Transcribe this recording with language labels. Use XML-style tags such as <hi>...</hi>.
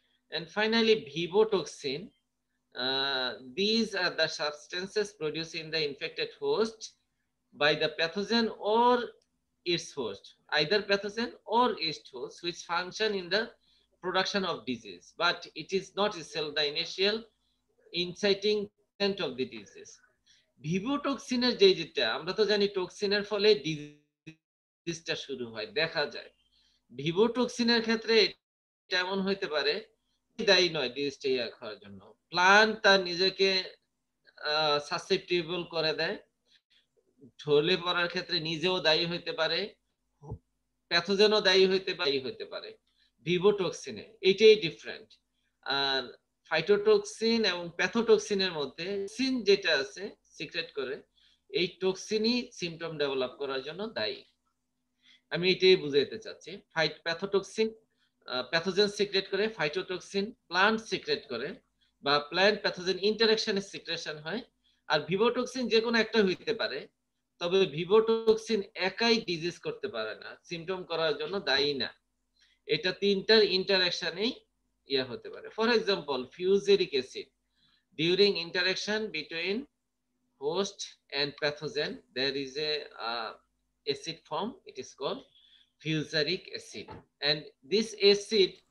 <en>And finally, vivotoxin. These are the substances produced in the infected host by the pathogen or its host, either pathogen or its host, which function in the production of disease, but it is not itself the initial inciting agent of the disease.</en> <bn>ভিভোটক্সিনের যেটা আমরা তো জানি টক্সিনের ফলে ডিজিজটা শুরু হয়, দেখা যায়। ভিভোটক্সিনের ক্ষেত্রে এটা এমন হইতে পারে দায়ী নয় ডিজিজটা ইয়া হওয়ার জন্য, প্লান্ট তার নিজেকে সাসেপ্টেবল করে দেয়, ঢলে পড়ার ক্ষেত্রে নিজেও দায়ী হইতে পারে, প্যাথোজেনও দায়ী হইতে পারে ভিভোটক্সিনে, এইটাই ডিফারেন্ট। আর ফাইটোটক্সিন এবং প্যাথোটক্সিনের মধ্যে সিন যেটা আছে সিক্রেট করে, এই টক্সিনই সিমটম ডেভেলপ করার জন্য দায়ী। আমি এটাই বুঝাইতে চাচ্ছি। প্যাথোটক্সিন প্যাথোজেন সিক্রেট করে, ফাইটোটক্সিন প্লান্ট সিক্রেট করে, বা প্ল্যান্ট প্যাথোজেন ইন্টারঅ্যাকশনে সিক্রেশন হয়। আর ভিভোটক্সিন যে কোনো একটা হইতে পারে, তবে ভিভোটক্সিন একাই ডিজিজ করতে পারে না, সিমটম করার জন্য দায়ী না। এটা তিনটার ইন্টারঅ্যাকশনেই ইয়া হতে পারে।</bn> <en>for example, fusaric acid, during interaction between host and pathogen, there is a acid form, it is called fusaric acid, and this acid</en>